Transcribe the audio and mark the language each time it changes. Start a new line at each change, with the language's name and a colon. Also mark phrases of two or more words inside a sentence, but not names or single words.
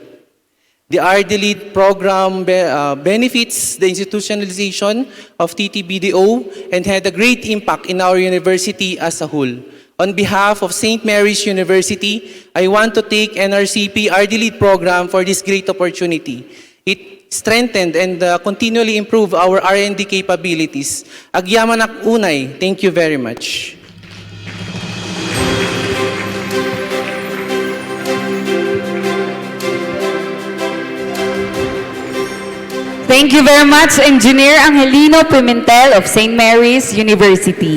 English: The RD Lead program benefits the institutionalization of TTBDO and had a great impact in our university as a whole. On behalf of St. Mary's University, I want to thank NRCP RD Lead program for this great opportunity. It strengthened and continually improved our R&D capabilities.
Iloko: Agyaman ak unay,
English: thank you very much. Thank you very much, Engineer Angelino Pimentel of St. Mary's University.